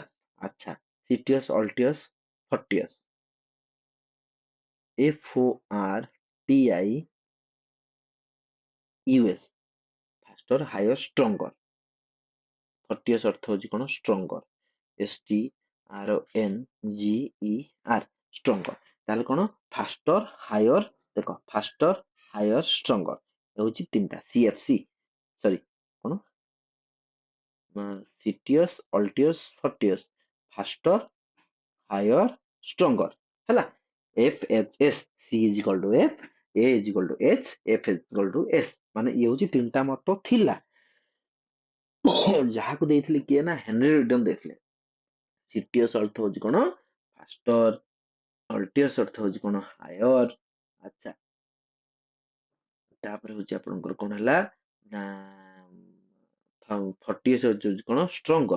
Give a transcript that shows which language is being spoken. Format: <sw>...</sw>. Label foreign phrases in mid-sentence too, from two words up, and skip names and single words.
<or>ଆଚ୍ଛା,</or> <la>Citius, Altius, Fortius, FORTIUS,</la> <en>Faster, Higher, Stronger,</en> <or>ଫର୍ଟିୟସ୍ ଅର୍ଥ ହଉଛି କଣ</or> <en>Stronger, STRONGER Stronger.</en> <or>ତାହେଲେ କଣ</or> <en>Faster Higher,</en> <or>ଦେଖ</or> <en>Faster Higher Stronger</en> <or>ହଉଛି ତିନିଟା CFC, ସରି କଣ</or> <la>Citius Altius Fortius,</la> <en>Faster Higher Stronger</en> <or>ହେଲା।</or> <en>FHS, C is equal to F, A is equal to H, F is equal to S,</en> <or>ମାନେ ଇଏ ହଉଛି ତିନିଟା ମଟ ଥିଲା ଯାହାକୁ ଦେଇଥିଲେ କିଏ ନା ହେନରୀ ରିଡନ ଦେଇଥିଲେ। ସିଟିୟସ୍ ଅର୍ଥ ହଉଛି କଣ ଫାଷ୍ଟର, ଅଲ୍ଟିୟସ୍ ଅର୍ଥ ହଉଛି କଣ ହାୟର, ଆଚ୍ଛା ତାପରେ ହଉଛି ଆପଣଙ୍କର କଣ ହେଲା ନା ଫର୍ଟିୟସ୍ ହଉଛି କଣ ଷ୍ଟ୍ରଙ୍ଗର।</or>